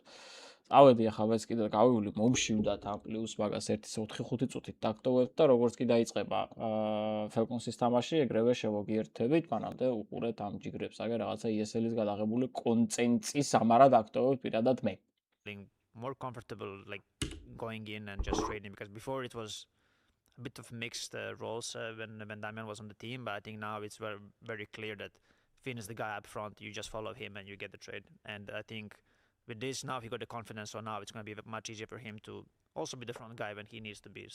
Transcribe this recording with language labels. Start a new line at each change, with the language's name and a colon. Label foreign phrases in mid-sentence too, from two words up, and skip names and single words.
Georgian: წავედი ახლა მეც კიდე გავივლი მომშივდათ ამ პლუს მაგას 1-4-5 წუთით დაგტოვებთ და როგორც კი დაიწყება Falcons-ის თამაში, ეგრევე შევოგიერთებით, მანამდე უყურეთ ამ ჯიგრებს, აგერ რაღაცა ESL-ის გადაღებული კონტენტის ამარად აქტოვებთ პირადად მე.
English: More comfortable like going in and just trading because before it was a bit of mixed roles when Damian was on the team, but I think now it's very clear that Finn is the guy up front, you just follow him and you get the trade. And I think with this now he got the confidence, so now it's going to be much easier for him to also be the front guy when he needs to be.